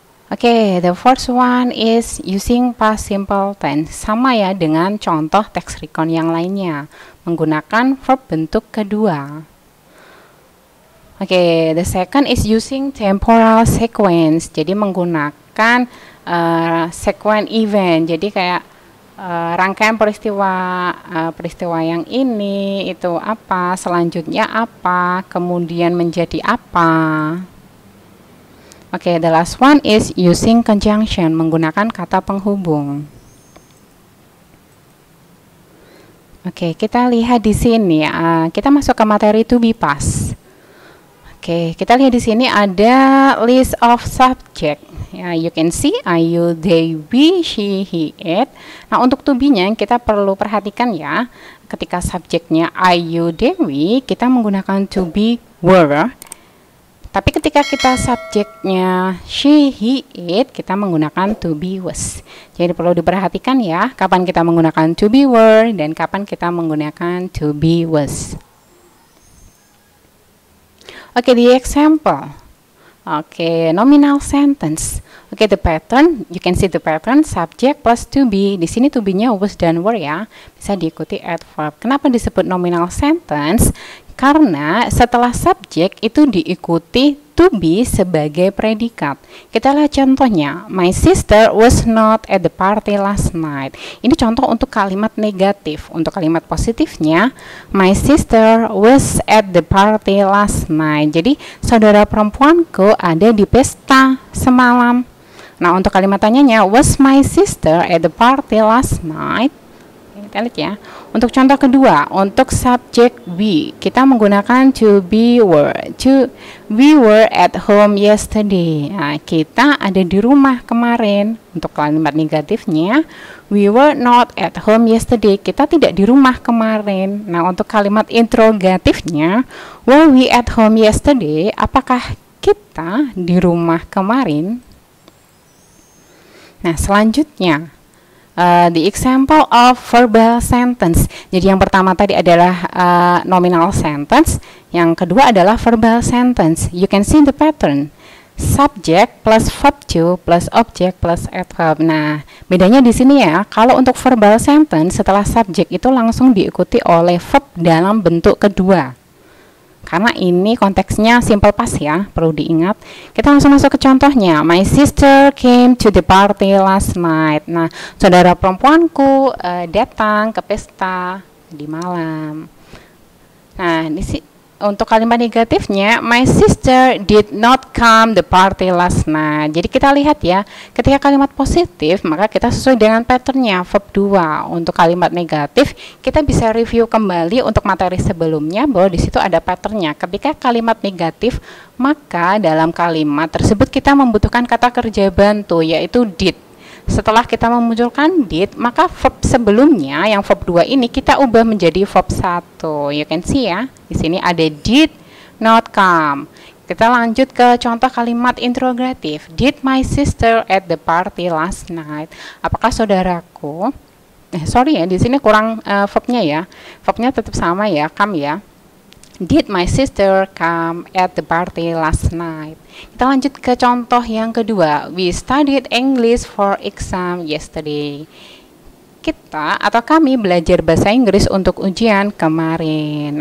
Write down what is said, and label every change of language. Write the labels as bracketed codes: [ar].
[en] Oke, the first one is using past simple tense. [id] Sama ya dengan contoh teks recon yang lainnya, menggunakan verb bentuk kedua. [en] Oke, the second is using temporal sequence. [id] Jadi menggunakan sequence event. Jadi kayak rangkaian peristiwa yang ini itu apa, selanjutnya apa, kemudian menjadi apa. [en] Oke, the last one is using conjunction, [id] menggunakan kata penghubung. Oke, kita lihat di sini. Kita masuk ke materi to be past. Oke, kita lihat di sini ada [en] list of subject. Ya, you can see I, you, they, we, she, he, it. [id] Nah, untuk to be-nya kita perlu perhatikan ya. Ketika subjeknya I, you, they, we, kita menggunakan to be, were. Tapi ketika kita subjeknya she, he, it, kita menggunakan to be, was. Jadi perlu diperhatikan ya, kapan kita menggunakan to be, were, dan kapan kita menggunakan to be, was. [en] Oke, the example. Oke, nominal sentence. Oke, the pattern, you can see the pattern subject plus to be. [id] Di sini to be-nya was dan were ya. Bisa diikuti adverb. Kenapa disebut nominal sentence? Karena setelah subject itu diikuti to be sebagai predikat. Kita lihat contohnya. [en] My sister was not at the party last night. [id] Ini contoh untuk kalimat negatif. Untuk kalimat positifnya, [en] my sister was at the party last night. [id] Jadi saudara perempuanku ada di pesta semalam. Nah, untuk kalimat tanyanya, [en] was my sister at the party last night? [id] Kita lihat ya. Untuk contoh kedua, untuk subjek we, kita menggunakan to be, were. [en] We were at home yesterday. [id] Nah, kita ada di rumah kemarin. Untuk kalimat negatifnya, [en] we were not at home yesterday. [id] Kita tidak di rumah kemarin. Nah, untuk kalimat interrogatifnya, [en] were we at home yesterday? [id] Apakah kita di rumah kemarin? [en] Nah, selanjutnya, the example of verbal sentence. [id] Jadi yang pertama tadi adalah nominal sentence, yang kedua adalah verbal sentence. [en] You can see the pattern. Subject plus verb to plus object plus adverb. [id] Nah, bedanya di sini ya. Kalau untuk verbal sentence setelah subject itu langsung diikuti oleh verb dalam bentuk kedua. karena ini konteksnya simple past ya, perlu diingat. Kita langsung masuk ke contohnya. [en] My sister came to the party last night. [id] Nah, saudara perempuanku datang ke pesta di malam. Nah, untuk kalimat negatifnya, [en] my sister did not come the party last night. [id] Jadi kita lihat ya, ketika kalimat positif, maka kita sesuai dengan patternnya, verb 2. Untuk kalimat negatif, kita bisa review kembali untuk materi sebelumnya bahwa di situ ada patternnya. Ketika kalimat negatif, maka dalam kalimat tersebut kita membutuhkan kata kerja bantu, yaitu did. Setelah kita memunculkan did, maka verb sebelumnya yang verb 2 ini kita ubah menjadi verb 1. [en] You can see ya, [id] di sini ada [en] did not come. [id] Kita lanjut ke contoh kalimat interrogatif. [en] Did my sister at the party last night? [id] Apakah saudaraku? Sorry ya, di sini kurang verbnya ya. Verbnya tetap sama ya, come ya. [en] Did my sister come at the party last night? [id] Kita lanjut ke contoh yang kedua. [en] We studied English for exam yesterday. [id] Kita atau kami belajar bahasa Inggris untuk ujian kemarin.